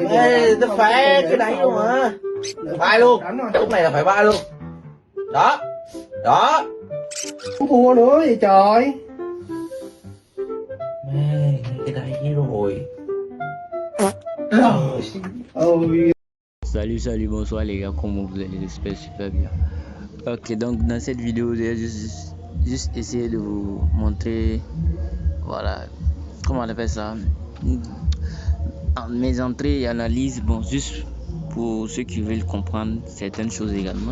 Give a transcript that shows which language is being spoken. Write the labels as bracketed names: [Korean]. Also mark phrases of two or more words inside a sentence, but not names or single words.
[Vietnamese] ê nó phá cái đấy luôn hả? Bay luôn. Khúc này là phải bay luôn. Đó Không thua nữa vậy trời. mê cái đấy rồi. Ôi. [French] Salut, bonsoir les gars, comment vous allez? J'espère super bien. Ok, donc dans cette vidéo, j'ai juste essayé de vous montrer, voilà, comment on appelle ça, mes entrées et analyses, bon, juste pour ceux qui veulent comprendre certaines choses également.